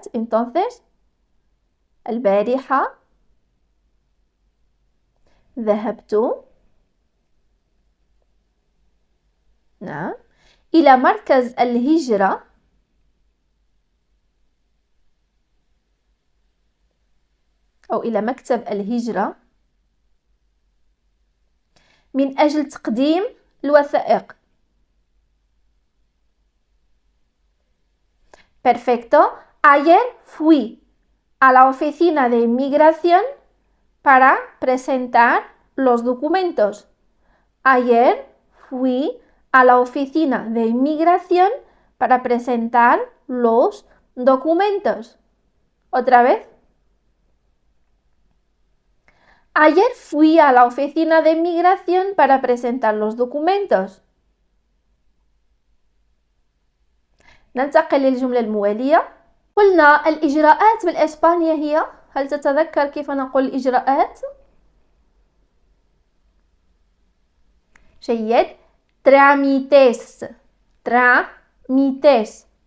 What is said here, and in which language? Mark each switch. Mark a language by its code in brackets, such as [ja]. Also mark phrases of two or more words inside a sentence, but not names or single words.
[ar] Entonces البارحة ذهبت نعم إلى مركز الهجرة أو إلى مكتب الهجرة من أجل تقديم الوثائق. [es] Perfecto. Ayer fui a la oficina de inmigración para presentar los documentos. Ayer fui a la oficina de inmigración para presentar los documentos. Otra vez. Ayer fui a la oficina de inmigración para presentar los documentos. [ar] ننتقل للجملة الموالية. قلنا الإجراءات بالإسبانية هي، هل تتذكر كيف نقول الإجراءات؟ جيد. [es] trámites. trámites.